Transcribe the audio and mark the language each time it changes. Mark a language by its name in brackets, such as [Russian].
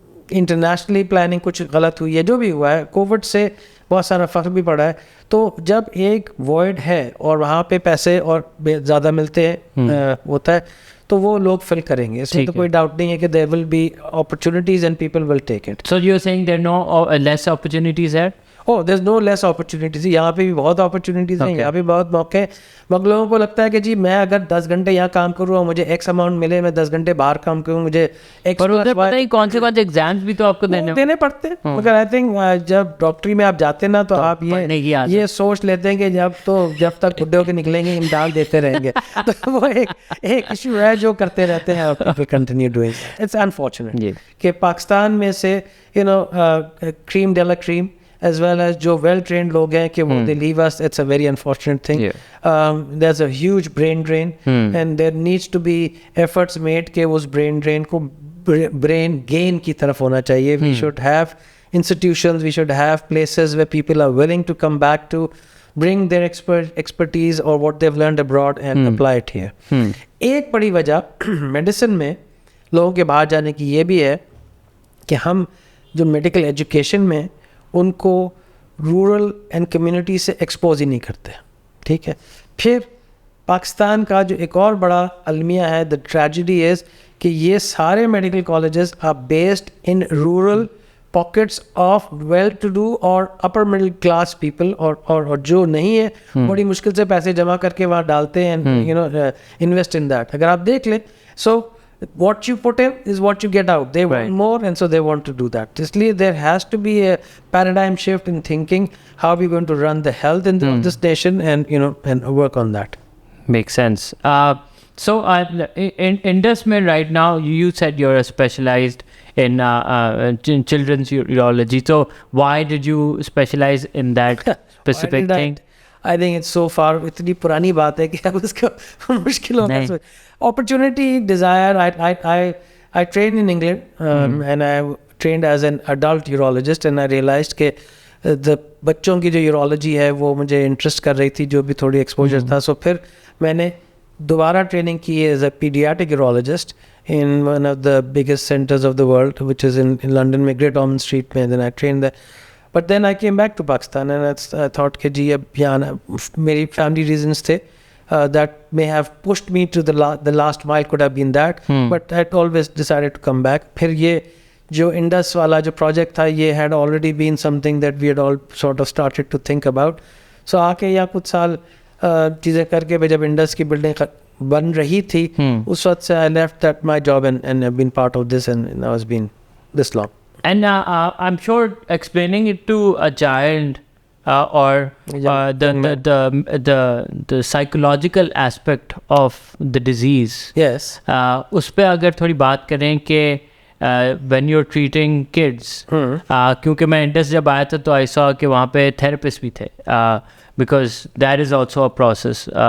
[Urdu] Internationally planning کچھ غلط ہوئی ہے, جو بھی ہوا ہے, کووڈ سے بہت سارا فرق بھی پڑا ہے. تو جب ایک وائڈ ہے اور وہاں پہ پیسے اور زیادہ ملتے ہیں ہوتا ہے تو وہ لوگ فل کریں گے, اس میں تو کوئی ڈاؤٹ نہیں ہے کہ [English] there will be opportunities and people will take it. So you're saying there are no less opportunities there? Oh, there's no less opportunities. [Urdu] یہاں پہ بھی بہت opportunities ہیں, یہاں پہ بہت موقع ہیں. مگر لوگوں کو لگتا ہے کہ جی میں اگر 10 گھنٹے یہاں کام کروں اور مجھے ایکس اماؤنٹ ملے, میں 10 گھنٹے باہر کام کروں, مجھے پر ادھر پتہ ہی کون سے ایگزامس بھی تو آپ کو دینے پڑتے ہیں. مگر آئی تھنک جب ڈاکٹری میں آپ جاتے ہیں نا تو آپ یہ سوچ لیتے ہیں کہ جب تک بڈھے ہو کے نکلیں گے امتحان دیتے رہیں گے. تو وہ ایک ایشو ہے جو کرتے رہتے ہیں, [English] Continue doing. It's unfortunate [Urdu] کہ پاکستان میں سے [English] Cream de la cream as well as جو well trained لوگ ہیں کہ وہ they leave us. It's a very unfortunate thing. There's a huge brain drain and there needs to be efforts made کہ اس brain drain کو brain gain کی طرف ہونا چاہیے. We should have institutions, we should have places where people are willing to come back to bring their expertise or what they've learned abroad and apply it here. [Urdu] ایک بڑی وجہ medicine میں لوگوں کے باہر جانے کی یہ بھی ہے کہ ہم جو میڈیکل ایجوکیشن میں ان کو رورل اینڈ کمیونٹی سے ایکسپوز ہی نہیں کرتے. ٹھیک ہے. پھر پاکستان کا جو ایک اور بڑا المیہ ہے, [English] the tragedy is [Urdu] کہ یہ سارے medical colleges [English] are based in rural pockets of well to do اور upper middle class people, [Urdu] اور جو نہیں ہے بڑی مشکل سے پیسے جمع کر کے وہاں ڈالتے ہیں, [English] You know, invest in that. [Urdu] اگر آپ دیکھ لیں, [English] So what you put in is what you get out. They want more, and so they want to do that. [Urdu] اس لیے [English] there has to be a paradigm shift in thinking how we're going to run the health in this nation, and you know, and work on that. Makes sense. So in Indus mein right now, you said you're specialized in children's urology. So why did you specialize in that specific thing? I think it's so far, [Urdu] اتنی پرانی بات ہے کہ اب اس کا مشکل ہوگا. [English] Opportunity, desire. I trained in England, and I trained as an adult urologist, and I realized [Urdu] کہ بچوں کی جو یورولوجی ہے وہ مجھے انٹرسٹ کر رہی تھی, جو بھی تھوڑی ایکسپوجر تھا. سو پھر میں نے دوبارہ ٹریننگ کی [English] As a paediatric urologist in one of the biggest centers of the world, which is in London میں Great Ormond Street میں. Then I trained there. But then I came back to Pakistan, and I thought [Urdu] کہ جی اب یہاں میری [English] family reasons تھے that may have pushed me to the last mile, could have been that, but I had always decided to come back. [Urdu] پھر یہ جو Indus والا جو پروجیکٹ تھا, یہ [English] had already been something that we had all sort of started to think about. So [Urdu] آ کے یا کچھ سال چیزیں کر کے جب انڈس کی بلڈنگ بن رہی تھی, اس وقت سے [English] I left that my job and I've been part of this, and now it's been this long. And I'm sure explaining it to a child or the psychological aspect of the disease. Yes. [Urdu] اس پہ اگر تھوڑی بات کریں کہ [English] when you're treating kids, [Urdu] کیونکہ میں Indus جب آیا تھا تو [English] I saw [Urdu] کہ وہاں پہ تھراپسٹ بھی تھے, [English] because that is also a process.